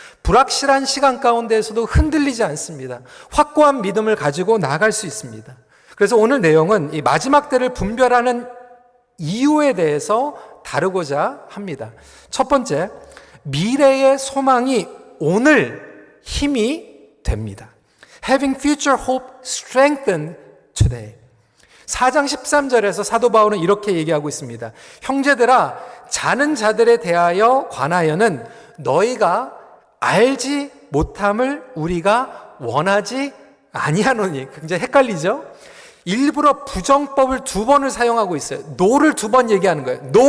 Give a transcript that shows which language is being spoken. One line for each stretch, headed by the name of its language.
Korean: 불확실한 시간 가운데에서도 흔들리지 않습니다. 확고한 믿음을 가지고 나아갈 수 있습니다. 그래서 오늘 내용은 이 마지막 때를 분별하는 이유에 대해서 다루고자 합니다. 첫 번째, 미래의 소망이 오늘 힘이 됩니다.
English: Having future hope strengthened today.
Korean: 4장 13절에서 사도 바울은 이렇게 얘기하고 있습니다. 형제들아, 자는 자들에 대하여 관하여는 너희가 알지 못함을 우리가 원하지 아니하노니. 굉장히 헷갈리죠? 일부러 부정법을 2번을 사용하고 있어요. no를 2번 얘기하는 거예요.